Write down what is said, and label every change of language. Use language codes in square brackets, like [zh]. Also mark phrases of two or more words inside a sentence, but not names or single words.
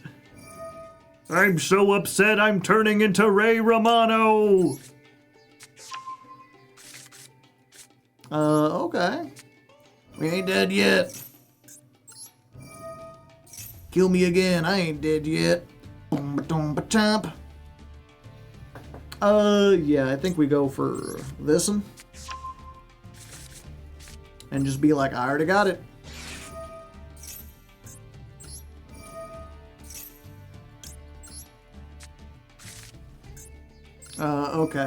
[en] I'm so upset I'm turning into Ray Romano. Okay. We ain't dead yet. Kill me again, I ain't dead yet. Boom-ba-dum-ba-chomp. Yeah, I think we go for this one. And just be like, I already got it. Okay.